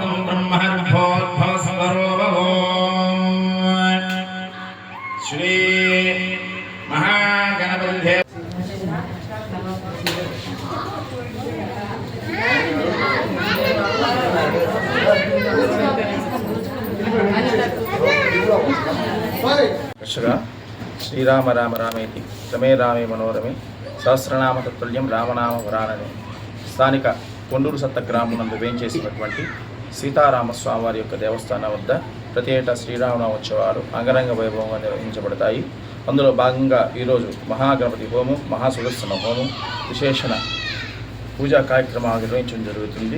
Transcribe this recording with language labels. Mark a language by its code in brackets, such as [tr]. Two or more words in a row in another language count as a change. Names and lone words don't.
[sa] ब्रह्मर्भोद्भवस्वरूपो श्री महागणपति श्रीराम राम रामेति रमे रामे मनोरमे సహస్రనామ తత్తుల్యం రామనామ వరానని [te] స్థానిక కొండూరు సత్త గ్రామం వేంచేసినటువంటి సీతారామ స్వామివారి యొక్క దేవస్థానం వద్ద ప్రతి ఏటా శ్రీరామనవోత్సవాలు అంగరంగ వైభవంగా నిర్వహించబడతాయి. అందులో భాగంగా ఈరోజు మహాగణపతి హోమం, మహాసుదర్శన హోమం, విశేషణ పూజా కార్యక్రమాలు నిర్వహించడం జరుగుతుంది.